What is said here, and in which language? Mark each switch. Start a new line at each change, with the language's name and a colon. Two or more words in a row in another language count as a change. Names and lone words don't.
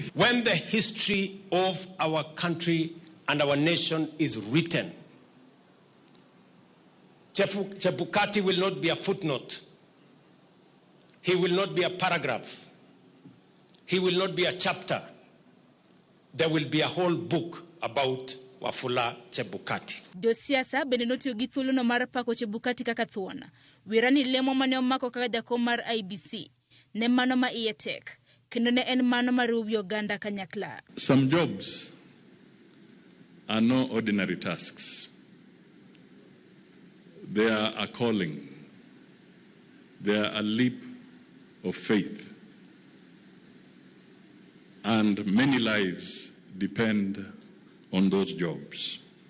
English: When the history of our country and our nation is written, Chebukati will not be a footnote. He will not be a paragraph. He will not be a chapter. There will be a whole book about Wafula Chebukati.
Luo (Kenya and Tanzania): Josiasa bende notiyo gi thuolono mar pako Chebukati kaka thuona. Wirani lemo mane omako kaka jakom mar IEBC ne mano ma iye tek, kendo ne en mano mar rubi oganda kanyakla.
English: Some jobs are no ordinary tasks. They are a calling. They are a leap of faith. And many lives depend on those jobs.